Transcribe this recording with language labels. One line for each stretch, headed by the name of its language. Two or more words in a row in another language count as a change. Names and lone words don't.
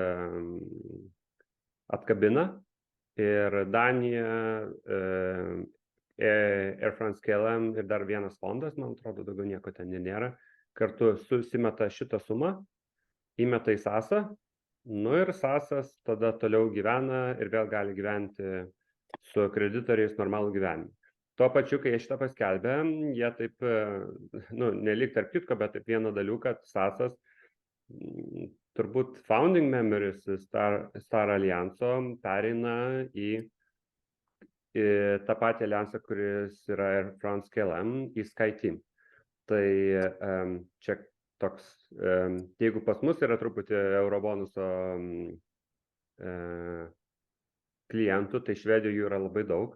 Lithuanian: atkabina ir Danija, Air France, KLM ir dar vienas fondas, man atrodo, daugiau nieko ten nėra, kartu susimeta šitą sumą, įmeta į SASą, ir SASas tada toliau gyvena ir vėl gali gyventi su kreditoriais normalų gyvenimą. Tuo pačiu, kai jie šitą paskelbė, jie taip, nelik tarp kitko, bet taip vieną dalių, kad SAS-as turbūt
English: founding members
Lithuanian: Star Allianso pereina į tą patį aliansą, kuris yra Air France KLM, į SkyTeam. Tai čia toks, jeigu pas mus yra truputį Eurobonuso klientų, tai Švedijoje jų yra labai daug.